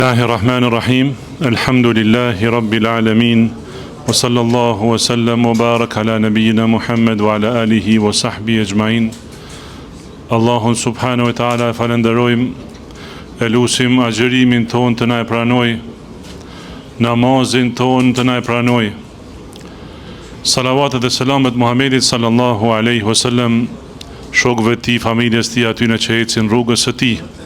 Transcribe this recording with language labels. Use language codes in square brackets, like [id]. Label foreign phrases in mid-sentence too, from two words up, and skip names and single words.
[ar] بسم الله الرحمن الرحيم. الحمد لله رب العالمين. وصلى الله وسلم وبارك على نبينا محمد وعلى آله وصحبه أجمعين. [sq] Allahun [ar] سبحانه وتعالى [sq] falenderojmë, e lusim agjërimin ton të na e pranoj, namazin ton të na e pranoj. Salavatet dhe selamet Muhammedit [ar] صلى الله عليه وسلم, [sq] shokëve të tij, familjes të tij, atyre që ecin rrugës së tij.